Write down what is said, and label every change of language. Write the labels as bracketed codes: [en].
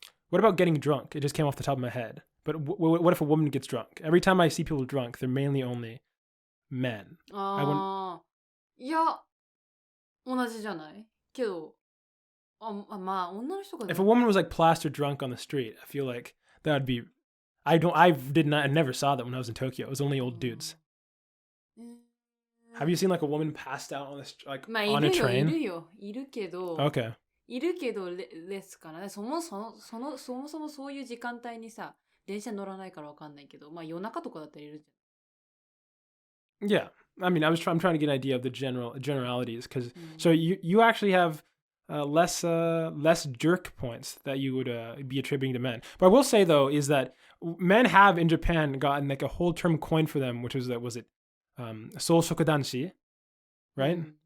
[en] What about getting drunk? It just came off the top of my head. But what if a woman gets drunk? Every time I see people drunk, they're mainly only men. [ja] いや、同じじゃないけど、まあ女の人が。 [en] If a woman was like plastered drunk on the street, I feel like that would be. I never saw that when I was in Tokyo. It was only old dudes. Have you seen like a woman passed out on on a train? [ja] いるけど。 [en] Okay. [ja] いるけどレスかな。そもそもそういう時間帯にさ、電車乗らないからわかんないけど、まあ夜中とかだったらいるじゃん。 [en] Yeah. I mean, I'm trying to get an idea of the generalities because so you actually have less jerk points that you would be attributing to men. But I will say though is that men have in Japan gotten like a whole term coined for them, which was soushokudanshi, right?